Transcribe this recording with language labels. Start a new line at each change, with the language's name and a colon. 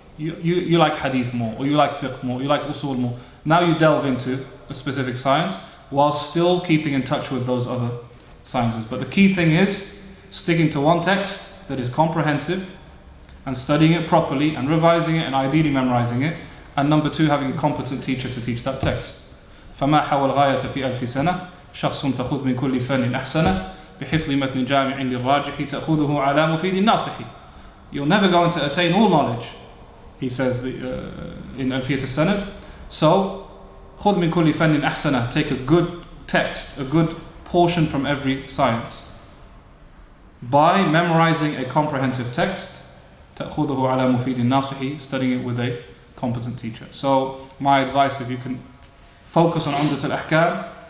English: You like hadith more, or you like fiqh more, you like usul more. Now you delve into a specific science while still keeping in touch with those other sciences. But the key thing is sticking to one text that is comprehensive and studying it properly and revising it and ideally memorizing it. And number 2, having a competent teacher to teach that text.
Arabic: فما حاول الغاية في 1000 سنة شخص فخذ من كل فن أحسنه بحفظ متن جامع للراجح تأخذه على مفيد الناصح.
English: You're never going to attain all knowledge, he says in ألفية السند. So
Arabic: خذ من كل فن أحسنه,
English: take a good text, a good portion from every science. By memorizing a comprehensive text,
Arabic: تأخذه على مفيد الناصح,
English: studying it with a competent teacher. So my advice, if you can focus on Umdat al-Ahkam